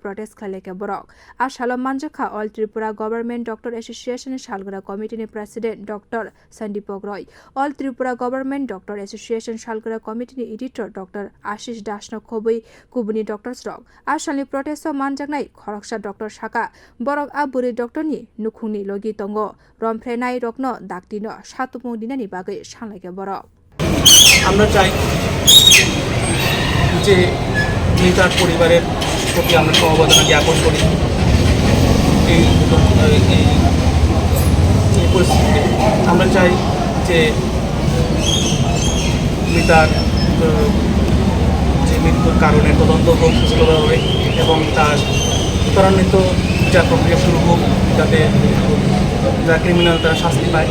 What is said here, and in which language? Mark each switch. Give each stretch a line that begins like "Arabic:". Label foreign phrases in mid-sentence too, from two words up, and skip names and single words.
Kok Borok: प्रोटेस्ट खलायका बरक आ सालो मानजाखा ऑल त्रिपुरा गभर्नमेंट डॉक्टर एसोसिएशन सालग्रा कमिटिनि प्रेसिडेंट डॉक्टर सन्दीप रॉय ऑल त्रिपुरा गभर्नमेंट डॉक्टर एसोसिएशन सालग्रा कमिटिनि एडिटर डॉक्टर आशीष दासनो खबै कुबुनि डॉक्टर स्ट्रक आ सालनि प्रोटेस्ट मानजानाय खरगसा डॉक्टर साका बरक आ बुरै डॉक्टरनि नुखुंनि लगी तंगो रम्फेरेनाय रकनो दाक्तिनो सातुपु दिनानि बागै सानलायका बरक
Bangla: আমরা চাই যে মৃতার পরিবারের প্রতি আমরা সমবেদনা জ্ঞাপন করি এই পরিস্থিতিতে আমরা চাই যে মৃতার যে মৃত্যুর কারণে তদন্ত হোক সুষ্ঠুভাবে এবং তার ত্বরান্বিত বিচার প্রক্রিয়া শুরু হোক যাতে যারা ক্রিমিনাল তারা শাস্তি পায়।